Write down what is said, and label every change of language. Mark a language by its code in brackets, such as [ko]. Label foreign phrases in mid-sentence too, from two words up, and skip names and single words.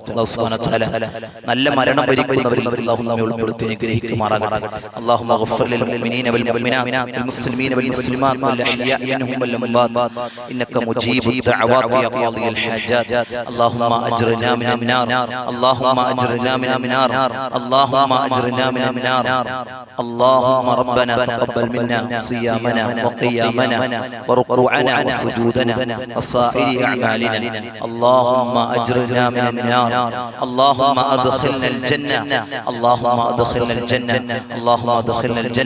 [ar] الله سبحانه وتعالى [ml] നല്ല മരണം വരിക്കുന്നവരിൽ അല്ലാഹു നമ്മെ ഉൾപ്പെടുത്തി അനുഗ്രഹിക്കുമാറാകട്ടെ. [ar] اللهم اغفر للمؤمنين والمؤمنات والمسلمين والمسلمات والأحياء منهم والأموات إنك مجيب الدعوات يا قاضي الحاجات. اللهم أجرنا من النار، اللهم أجرنا من النار، اللهم أجرنا من النار. اللهم ربنا تقبل منا صيامنا وقيامنا وركوعنا وسجودنا وسائر أعمالنا. اللهم أجرنا من النار، اللهم أدخلنا الجنة، اللهم أدخلنا الجنة، اللهم أدخلنا الجنة.